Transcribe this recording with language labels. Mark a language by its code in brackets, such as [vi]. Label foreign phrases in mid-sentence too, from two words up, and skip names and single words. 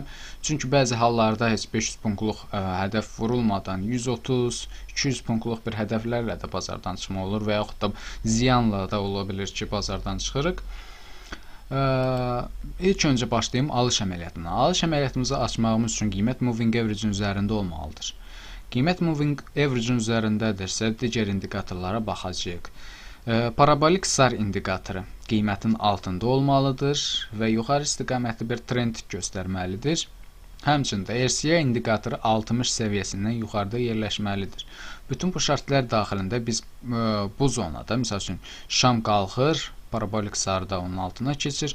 [az] Çünki bəzi hallarda heç 500 punktluq hədəf vurulmadan 130, 200 punktluq bir hədəflərlə də bazardan çıxma olur və yaxud da ziyanla da ola bilir ki, bazardan çıxırıq. İlk öncə başlayım alış əməliyyatına. Alış əməliyyatımızı açmağımız üçün qiymət [en] moving average- [az] in üzərində olmalıdır. Qiymət [en] moving average- [az] in üzərindədirsə, digər indikatorlara baxacağıq. Parabolik sar indikatoru qiymətin altında olmalıdır və yuxarı istiqamətli bir trend göstərməlidir. Həmçində RSI indikatoru 60 səviyyəsindən yuxarıda yerləşməlidir. Bütün bu şərtlər daxilində biz bu zonada, məsəl üçün şam qalxır, parabolik sarıda onun altına keçir.